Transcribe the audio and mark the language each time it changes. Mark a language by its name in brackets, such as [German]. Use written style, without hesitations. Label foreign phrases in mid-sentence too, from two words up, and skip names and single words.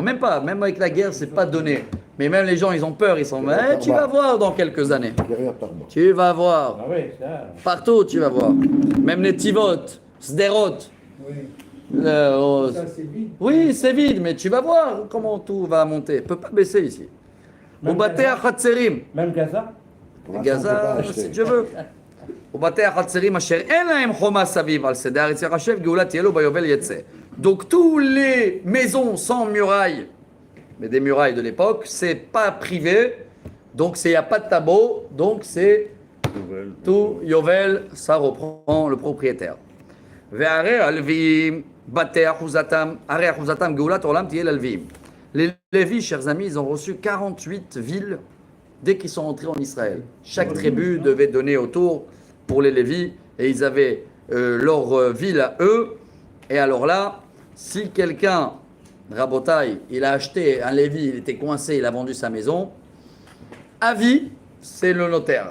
[French] Même pas, même avec la guerre, c'est pas donné. Mais même les gens, ils ont peur, ils sont. Mais tu vas voir dans quelques années. Derrière Tarba. Tu vas voir. Ah oui, ça. Partout, tu vas voir. Même les Tivot, Sderot. Oui, Oh, ça c'est vide. oui, c'est vide, mais tu vas voir comment tout va monter. Ne peut pas baisser ici. Même [Hebrew] ובתי [French] Gaza? [Hebrew] החצרים. [French] Même Gaza? Pour l'instant, on peut pas [Hebrew] גזה, [French] acheter. si tu veux. [Hebrew] ובתי החצרים אשר אין להם חומה סביב על שדה הארץ יחשב גאולה תהיה לו ביובל יצא. [French] Donc tous les maisons sans murailles, mais des murailles de l'époque, c'est pas privé, donc il n'y a pas de tableau, donc c'est tout Yovel, ça reprend le propriétaire. [Hebrew] והרי הלוויים, בתי אחוזתם, הרי אחוזתם גאולת העולם תהיה ללוויים. [French] Les Lévis, chers amis, ils ont reçu 48 villes dès qu'ils sont entrés en Israël. Chaque tribu devait donner autour pour les Lévis et ils avaient leur ville à eux. Et alors là, si quelqu'un, Rabotai, il a acheté un Lévi, il était coincé, il a vendu sa maison, à vie, c'est le notaire.